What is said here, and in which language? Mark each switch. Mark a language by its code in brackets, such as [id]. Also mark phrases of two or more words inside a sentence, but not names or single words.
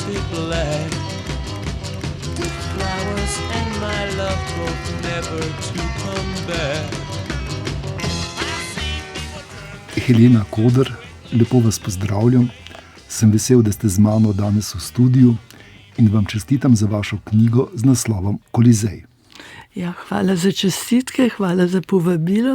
[en] black. With flowers and my love hope never to come back. [sl] Helena Koder, lepo vas pozdravljam. Sem vesel, da ste z mano danes v studiu in vam čestitam za vašo knjigo z naslovom Kolizej. Ja, hvala za čestitke, hvala za povabilo.